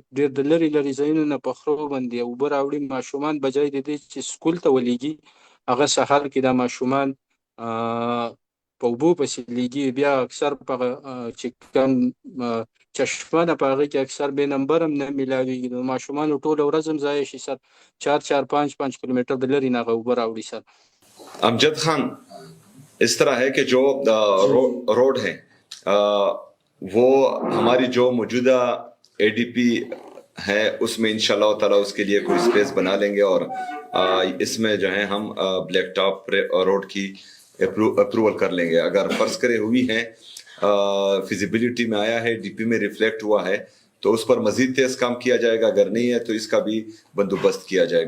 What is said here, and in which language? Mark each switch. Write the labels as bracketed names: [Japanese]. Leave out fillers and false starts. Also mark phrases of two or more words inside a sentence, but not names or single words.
[Pashto] ډېر د لرې لرې ځایونو نه په خرو باندې اوبه راوړي ماشومان بجای د دې چې سکول ته ولیږي هغه سهار کې دا ماشومان په اوبو پسې لیږي بیا اکثر په چې کوم چشمه ده په هغې کې اکثر بې نمبر هم نه میلاویږي د ماشومانو ټوله ورځ هم ضایع شي سر 4-5 کیلومیټر د لرې نه هغه اوبه راوړي سر [Urdu] امجد خان اس طرح ہے کہ جو روڈ ہے وہ ہماری جو موجودہ ADP ہے اس میں [Arabic] إن شاء الله تعالى [Urdu] اس کے لیے کوئی سپیس بنا لیں گے اور اس میں جو ہے ہم [English] black top road [Urdu] کی اپروول کر لیں گے اگر فرض کرے ہوئی ہے فزیبلٹی میں آیا ہے DP میں ریفلیکٹ ہوا ہے تو اس پر مزید تیز کام کیا جائے گا اگر نہیں ہے تو اس کا بھی بندوبست کیا جائے گا.